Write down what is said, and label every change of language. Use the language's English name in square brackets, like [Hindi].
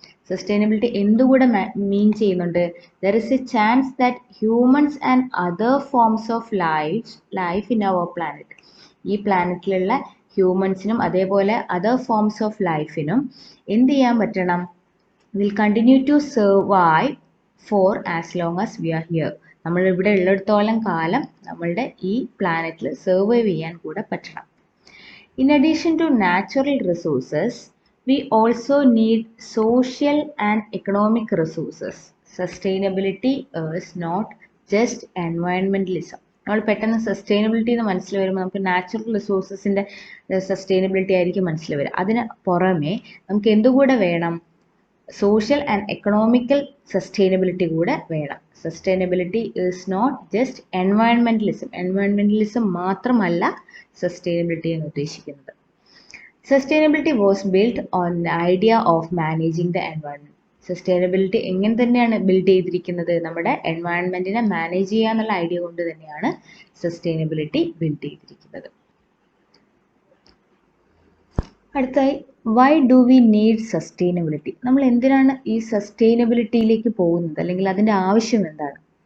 [Malayalam] Sustainability എന്തുകൂടെ മീൻ ചെയ്യുന്നുണ്ട്? [English] there is a chance that humans and other forms of life in our planet, [Malayalam] ഈ പ്ലാനറ്റിലുള്ള ഹ്യൂമൻസിനും അതേപോലെ other forms of ലൈഫിനും എന്ത് ചെയ്യാൻ പറ്റണം? [English] Will continue to survive for as long as we are here. [Malayalam] നമ്മൾ ഇവിടെ ഉള്ളിടത്തോളം കാലം നമ്മളുടെ ഈ പ്ലാനറ്റിൽ സർവൈവ് ചെയ്യാൻ കൂടെ പറ്റണം. [English] In addition to natural resources, we also need social and economic resources. Sustainability is not just environmentalism. [Malayalam] നമ്മൾ പെട്ടെന്ന് സസ്റ്റൈനബിലിറ്റി എന്ന് മനസ്സിൽ വരുമ്പോൾ നമുക്ക് നാച്ചുറൽ റിസോഴ്സസിൻ്റെ സസ്റ്റൈനബിലിറ്റി ആയിരിക്കും മനസ്സിൽ വരിക. അതിന് പുറമെ നമുക്ക് എന്തുകൂടെ വേണം? സോഷ്യൽ ആൻഡ് എക്കണോമിക്കൽ സസ്റ്റൈനബിലിറ്റി കൂടെ വേണം. [English] sustainability is not just environmentalism [Malayalam] മാത്രമല്ല സസ്റ്റൈനബിലിറ്റി എന്ന് ഉദ്ദേശിക്കുന്നത്. [English] Sustainability was built on the idea of managing the environment. [Malayalam] Sustainability എങ്ങനെ തന്നെയാണ് ബിൽഡ് ചെയ്തിരിക്കുന്നത്? നമ്മുടെ എൻവയൺമെൻറ്റിനെ മാനേജ് ചെയ്യുക എന്നുള്ള ഐഡിയ കൊണ്ട് തന്നെയാണ് സസ്റ്റൈനബിലിറ്റി ബിൽഡ് ചെയ്തിരിക്കുന്നത്. അടുത്തായി, [English] Why do we need sustainability? [Malayalam] നമ്മൾ എന്തിനാണ് ഈ സസ്റ്റൈനബിലിറ്റിയിലേക്ക് പോകുന്നത്, അല്ലെങ്കിൽ അതിൻ്റെ ആവശ്യം എന്താണ്?